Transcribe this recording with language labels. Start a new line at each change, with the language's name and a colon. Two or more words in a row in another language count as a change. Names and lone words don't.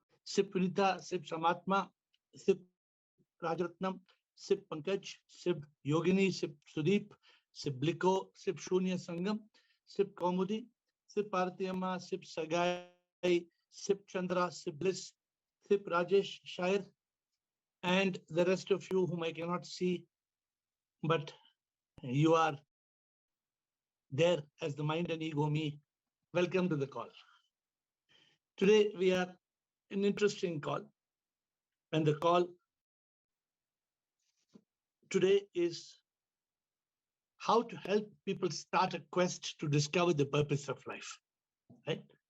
English: Sip Vinita, Sip Samatma, Sip Rajaratnam, Sip Pankaj, Sip Yogini, Sip Sudeep, Sip Bliko, Sip Shunya Sangam, Sip Kaumudi, Sip Partiyama, Sip Sagai, Sip Chandra, Sip Bliss, Sip Rajesh Shair, and the rest of you whom I cannot see, but you are there as the mind and ego me. Welcome to the call. Today we are an interesting call, and the call today is how to help people start a quest to discover the purpose of life, right?